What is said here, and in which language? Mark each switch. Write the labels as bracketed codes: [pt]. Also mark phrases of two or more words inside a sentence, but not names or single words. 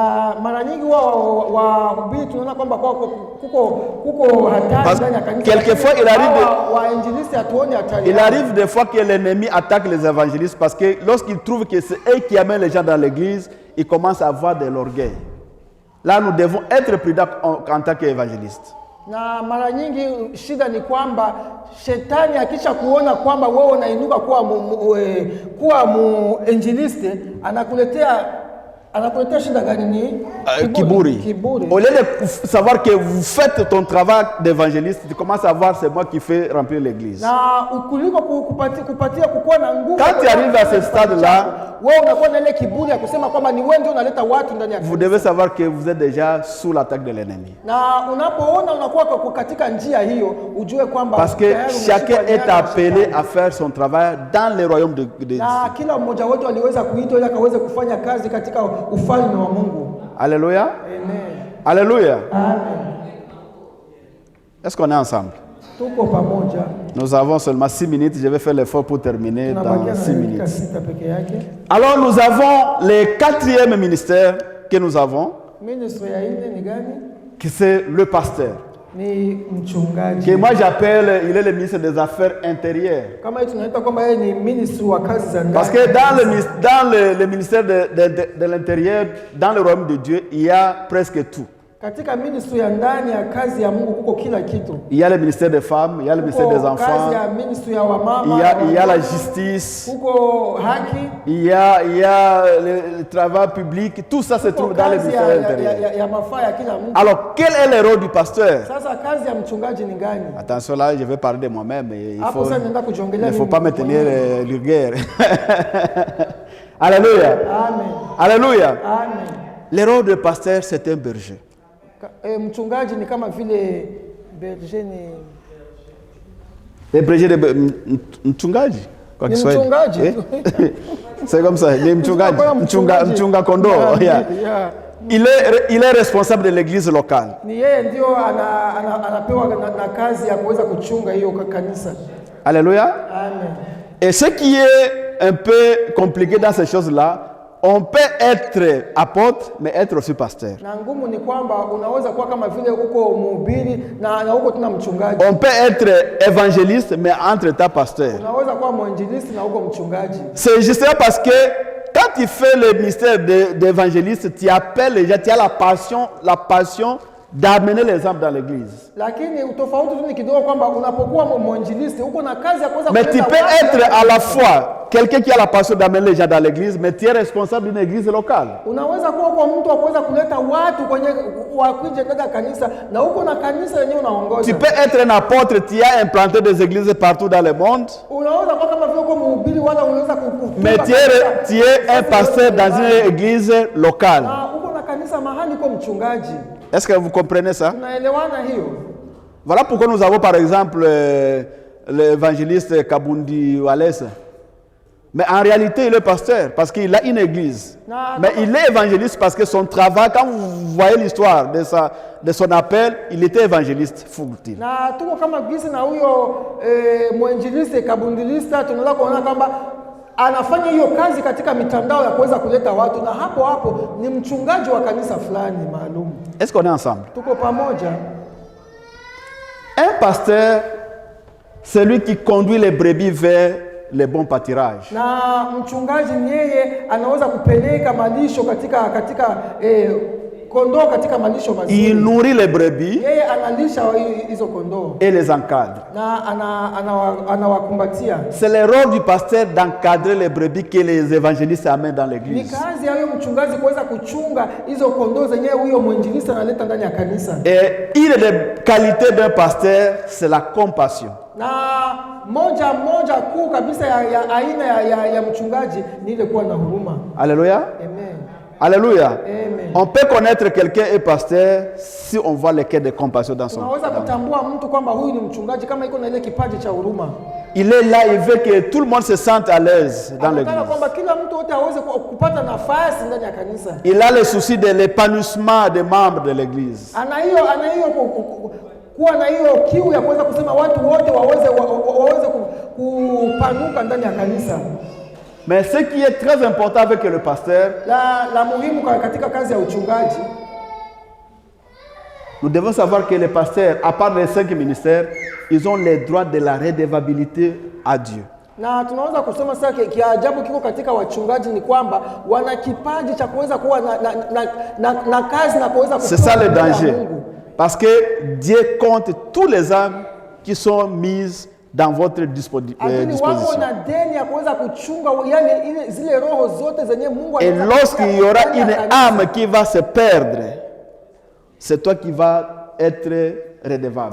[fr] Parce que quelquefois, il arrive des fois que l'ennemi attaque les évangélistes parce que lorsqu'il trouve que c'est eux qui amènent les gens dans l'église, ils commencent à avoir de l'orgueil. Là, nous devons être prudents en tant qu'évangélistes. [sw] Na mara nyingi shida ni kwamba shetani akisha kuona kwamba wewe unainuka kuwa muinjilisti, anakuletea shida gani? Ni kiburi. [fr] Au lieu de savoir que vous faites ton travail d'évangéliste, tu commences à voir c'est moi qui fais remplir l'église. [sw] Na ukuliko kupatia kukuwa na nguvu. [fr] Quand tu arrives à ce stade-là, [sw] wewe unakuwa na ile kiburi ya kusema kwamba ni wewe ndio unaleta watu ndani ya kanisa. [fr] Vous devez savoir que vous êtes déjà sous l'attaque de l'ennemi. [sw] Na unapoona unakuwa katika njia hiyo, ujue kwamba [fr] parce que chacun est appelé à faire son travail dans le royaume de Dieu. [sw] Na kila mmoja wetu aliweza kuitwa ili akaweze kufanya kazi katika ufalme wa Mungu. [fr] Alléluia. Amen. Alléluia. Amen. Est-ce qu'on est ensemble? [sw] Tuko pamoja. [fr] Nous avons seulement 6 minutes. Je vais faire l'effort pour terminer dans 6 minutes. Alors nous avons le 4e ministère que nous avons, qui c'est le pasteur. Que moi j'appelle, il est le ministre des Affaires intérieures. Parce que dans le ministère de l'Intérieur, dans le royaume de Dieu, il y a presque tout. [sw] Katika ministry ya ndani ya kazi ya Mungu kuko kila kitu. [fr] Il y a le ministère des femmes, il y a le ministère des enfants. [sw] Kazi ya ministry ya wamama. [fr] Il y a la justice. [sw] Kuko haki. [fr] Il y a le travail public, tout ça se trouve dans le ministère intérieur. [sw] Ya mafaa ya kila mtu. [fr] Alors, quel est le rôle du pasteur? [sw] Sasa kazi ya mchungaji ni gani? [fr] Attention là, je vais parler de moi-même, mais il ne faut pas me tenir vulgaire. Alléluia. Amen. Alléluia. Amen. Le rôle du pasteur, c'est un berger. [sw] Mchungaji ni kama vile berger ni [fr] Le prêcher de [sw] mchungaji kwa Ni Kiswahili. mchungaji. [fr] C'est comme ça, [sw] ni mchunga kondoo. Yeah. Yeah. [fr] Il est responsable de l'église locale. [sw] Ni yeye ndio anapewa na kazi ya kuweza kuchunga hiyo kanisa. [fr] Alléluia. Amen. Et ce qui est un peu compliqué dans ces choses-là, on peut être apôtre, mais être aussi pasteur. [sw] Na ngumu ni kwamba unaweza kuwa kama vile uko mhubiri na uko tuna mchungaji. [fr] On peut être évangéliste, mais entre-temps pasteur. [sw] Unaweza kuwa mwinjilisti na uko mchungaji. [fr] C'est justement parce que quand tu fais le ministère d'évangéliste, tu appelles les gens, tu as la passion d'amener les âmes dans l'église. [sw] Lakini utofauti tu ni kidogo kwamba unapokuwa mwinjilisti uko na kazi ya kuweza [fr] Mais tu peux être à la fois quelqu'un qui a la passion d'amener les gens dans l'église, mais tu es responsable d'une église locale. [sw] Unaweza kuwa kwa mtu wa kuweza kuleta watu kwenye wakuje katika kanisa na uko na kanisa yenyewe unaongoza. [fr] Tu peux être un apôtre, tu as implanté des églises partout dans le monde. [sw] Unaweza kuwa kama vile uko mhubiri wala unaweza [fr] Mais tu es un pasteur dans une église locale. [sw] na uko na kanisa mahali uko mchungaji. [fr] Est-ce que vous comprenez ça? [sw] Tunaelewana hiyo? [fr] Voilà pourquoi nous avons par exemple l'évangéliste Kabundi Walesa. Mais en réalité, il est pasteur parce qu'il a une église. Mais il est évangéliste parce que son travail, quand vous voyez l'histoire de son appel, il était évangéliste full-time. [sw] Na tuko kama gisi na huyo mwinjilisti kabundilista tunaweza kuona kwamba anafanya hiyo kazi katika mitandao ya kuweza kuleta watu, na hapo ni mchungaji wa kanisa fulani maalum. [fr] Est-ce qu'on est ensemble? [sw] Tuko pamoja. [fr] Un pasteur, c'est lui qui conduit les brebis vers les bons pâturages. [sw] Na mchungaji yeye anaweza kupeleka malisho katika kondoo katika malisho mazuri. [fr] Il nourrit les brebis. [sw] Yeye analisha hizo kondoo. [fr] Et les encadre. [sw] Na anawakumbatia. [fr] C'est le rôle du pasteur d'encadrer les brebis que les évangélistes amènent dans [sw] Ni [fr] l'église. [sw] kazi ya huyo mchungaji kuweza kuchunga hizo kondoo zenyewe huyo mwinjilisti analeta ndani ya kanisa. [fr] Et une des qualités d'un pasteur, c'est la compassion. [sw] Na moja kuu kabisa ya aina ya mchungaji ni ile kuwa na huruma. [fr] Alléluia. Amen. Alléluia. Amen. On peut connaître quelqu'un est pasteur si on voit le cœur de compassion dans son cœur. [sw] Tunaweza kutambua mtu kwamba huyu ni mchungaji kama iko na ile kipaji cha huruma. [fr] Il est là, il veut que tout le monde se sente à l'aise dans l'église. [sw] Anataka kwamba kila mtu wote aweze kupata nafasi ndani ya kanisa. [fr] Il a le souci de l'épanouissement des membres de l'église. [sw] Ana hiyo kuwa na hiyo kiu ya kuweza kusema watu wote waweze kupanuka ndani ya kanisa. [fr] Mais ce qui est très important avec le pasteur, [sw] La muhimu katika kazi ya uchungaji, [fr] nous devons savoir que les pasteurs, à part les 5 ministères, ils ont les droits de la redevabilité à Dieu. [sw] na tunaweza kusema sasa kiajabu kiko katika wachungaji ni kwamba wana kipaji cha kuweza kuwa na kazi na kuweza. [fr] C'est ça le danger. Parce que Dieu compte tous les âmes qui sont mises dans votre disposition. Et lorsqu'il y aura une âme qui va se perdre, c'est toi qui vas être redevable.